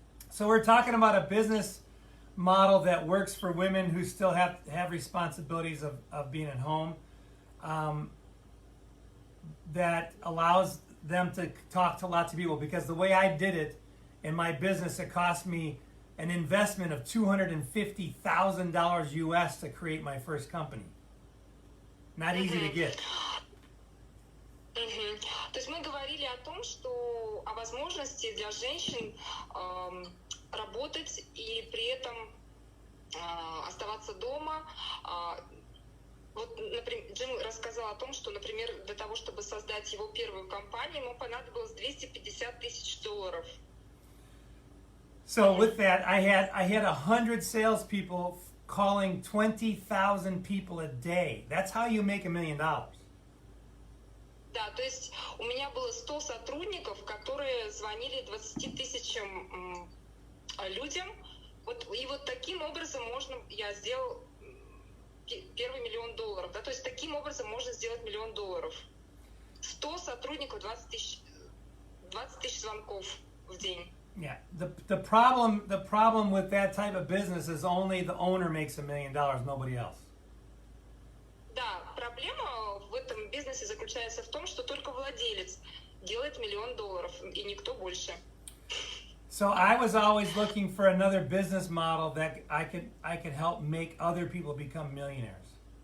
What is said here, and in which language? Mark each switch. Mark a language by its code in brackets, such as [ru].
[en] So we're talking about a business model that works for women who still have responsibilities of being at home, that allows them to talk to lots of people. Because the way I did it in my business, it cost me an investment of $250,000 US to create my first company. Not easy to get. [ru] То есть мы говорили о том, что о возможности для женщин работать и при этом оставаться дома. Вот, например, Джим рассказал о том, что, например, для того, чтобы создать его первую компанию, ему понадобилось $250,000. [en] So with that, I had 100 salespeople calling 20,000 people a day. That's how you make $1 million. [ru] Да, то есть у меня было 100 сотрудников, которые звонили 20 тысячам людям. Вот, и вот таким образом я сделал первый $1 миллион. Да, то есть таким образом можно сделать $1 миллион. 100 сотрудников, 20 тысяч звонков в день. [en] Yeah, the problem with that type of business is only the owner makes $1 million, nobody else. [ru] Да, проблема в этом бизнесе заключается в том, что только владелец делает $1 миллион, и никто больше. [en] So I was always looking for another business model that I could help make other people become millionaires.